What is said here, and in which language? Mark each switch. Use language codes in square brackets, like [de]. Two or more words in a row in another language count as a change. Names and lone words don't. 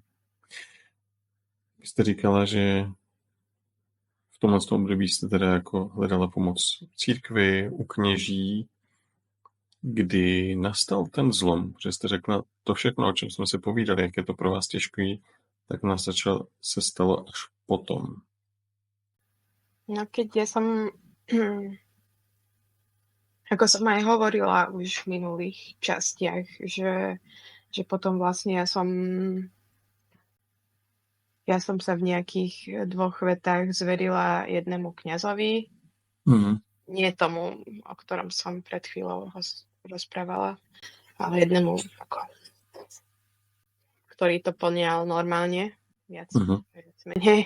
[cs] Vy jste říkala, že v tomhle období jste teda jako hledala pomoc v církvi, u kněží, kdy nastal ten zlom, že jste řekla to všechno, o čem jsme se povídali, jak je to pro vás těžký, tak nás se stalo až potom. [sk] No keď ja som, ako som aj hovorila už v minulých častiach, že potom vlastne ja som sa v nejakých 2 vetách zverila jednému kňazovi, nie tomu, o ktorom som pred chvíľou rozprávala, ale jednému, ktorý to plňal normálne, viac menej.